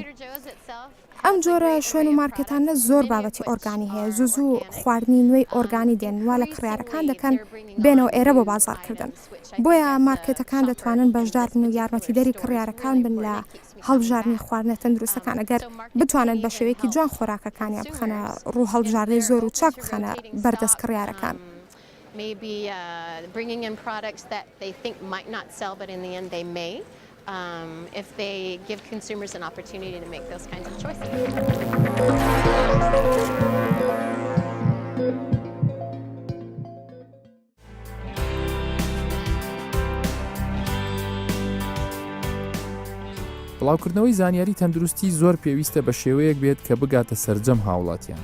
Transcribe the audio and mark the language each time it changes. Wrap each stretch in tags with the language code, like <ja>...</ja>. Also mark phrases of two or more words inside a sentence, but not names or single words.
<ckb>ئەم جۆرە شوێن و مارکێتانە زۆر بابەتی ئۆرگانی هەیە زوو خواردنی نوێی ئۆرگانی دێن وا لە کڕیارەکان دەکەن بێنەوە ئێرە بۆ بازارکردن. بۆیە مارکێتەکان دەتوانن بەشدار بن و یارمەتیدەری کڕیارەکان بن لە هەڵبژاردنی خواردنە تەندروستەکان ئەگەر بتوانن بە شێوەیەکی جوان خۆراکەکانیان بخەنە ڕوو هەڵبژاردنی زۆر و چاک بخەنە بەردەست کڕیارەکان.</ckb> <en>Maybe bringing in products that they think might not sell, but in the end they may, if they give consumers an opportunity to make those kinds of choices.</en> <ckb>بڵاوکردنەوەی زانیاری تەندروستی زۆر پێویستە بە شێوەیەک بێت کە بگاتە سەرجەم هاوڵاتیان.</ckb>